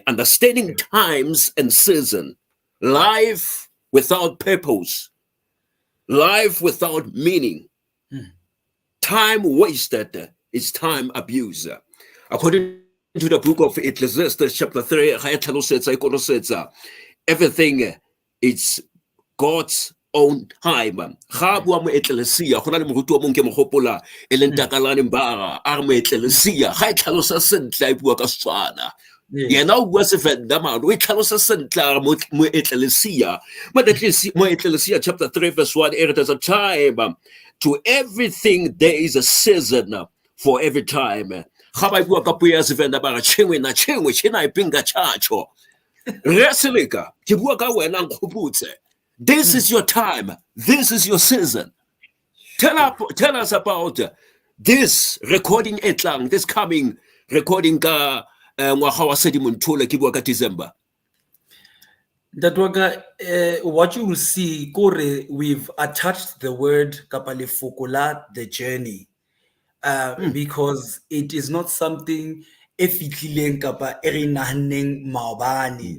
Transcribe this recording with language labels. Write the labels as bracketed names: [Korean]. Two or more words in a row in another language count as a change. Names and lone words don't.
[English] Understanding times and season, life without purpose, life without meaning, time wasted is time abuse. According to the book of Ecclesiastes, chapter 3, everything is God's own time. [Tswana] Ga bua mo ecclesia go na le moruti wa mong ke mo gopola e leng Takalane Mbara a re mo ecclesia ga e tlhalosa sentle a bua ka Setswana. Yena o bua Sevenda mane o e tlhalosa sentle mo ecclesia. [English] But at least mo ecclesia chapter 3 verse 1, there's a time to everything. There is a season for every time. [Tswana] Ga ba bua ka puo ya Sevenda ba re [Venda] chengwe na chengwe chena e pinga chacho. [Tswana] Re Seleka ke bua ka wena Onkgopotse. [English] This is your time. This is your season. Tell us about this recording etlang, this coming recording [Tswana] ka ngwaga wa Sedimonthole ke bua ka [English] December. What you will see, Kore, we've attached the word kapalefokola, the journey, because it is not something maobane.